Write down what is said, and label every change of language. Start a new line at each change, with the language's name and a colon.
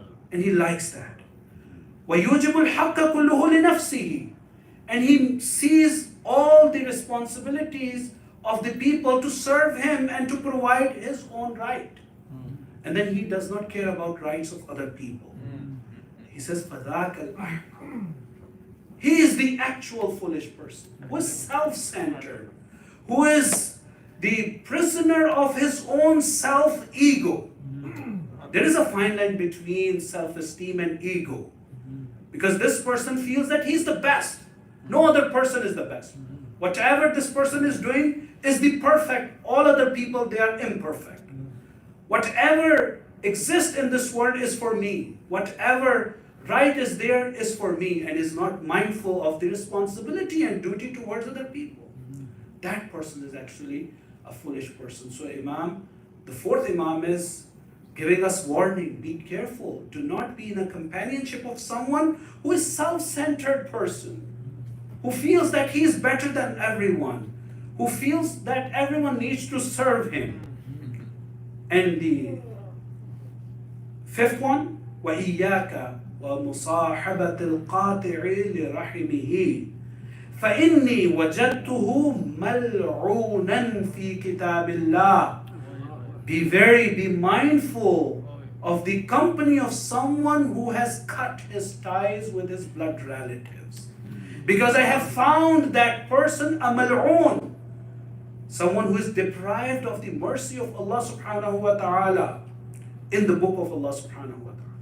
English: And he likes that.
Arabic: وَيُوجِبُ الْحَقَّ كُلُّهُ لِنَفْسِهِ.
English: And he sees all the responsibilities of the people to serve him and to provide his own right. And then he does not care about rights of other people. He says,
Arabic: فَذَاكَ الْأَحْمَرُ.
English: He is the actual foolish person, who is self-centered, who is the prisoner of his own self-ego. There is a fine line between self-esteem and ego. Because this person feels that he's the best. No other person is the best. Whatever this person is doing is the perfect. All other people, they are imperfect. Whatever exists in this world is for me. Whatever right is there is for me, and is not mindful of the responsibility and duty towards other people. That person is actually a foolish person. So the fourth Imam is giving us warning, be careful. Do not be in a companionship of someone who is self-centered person, who feels that he is better than everyone, who feels that everyone needs to serve him. And the fifth one,
Arabic: وَإِيَّاكَ وَمُصَاحَبَةِ الْقَاطِعِ لِرَحِمِهِ فَإِنِّي وَجَدْتُهُ مَلْعُونًا فِي كِتَابِ اللَّهِ.
English: Be mindful of the company of someone who has cut his ties with his blood relatives. Because I have found that person a mal'oon, someone who is deprived of the mercy of Allah subhanahu wa ta'ala in the book of Allah subhanahu wa ta'ala.